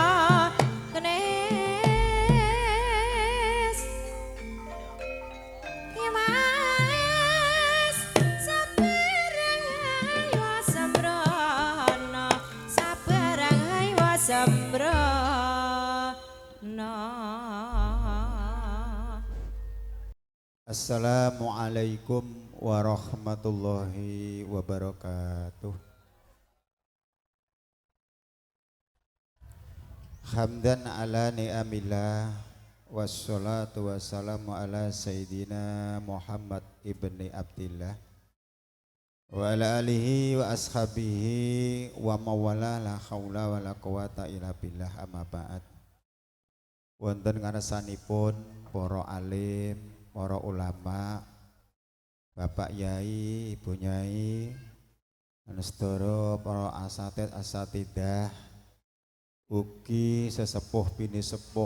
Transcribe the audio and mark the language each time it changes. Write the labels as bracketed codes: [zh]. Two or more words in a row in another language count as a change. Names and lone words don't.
[jv] genes Mas sabarang haywa sembrono sabarang haywa sembrono. [ar] السلام عليكم ورحمة الله وبركاته. حمدا على نعم الله والصلاة والسلام على سيدنا محمد ابن عبد الله وعلى آله وأصحابه وموالاه لا حول ولا قوة إلا بالله أما بعد. [jv] Wonten ngarsanipun para alim, para ulama, Bapak Yai, Ibu Nyai, sedaya para asatid asatidah, ugi sesepuh bini sepuh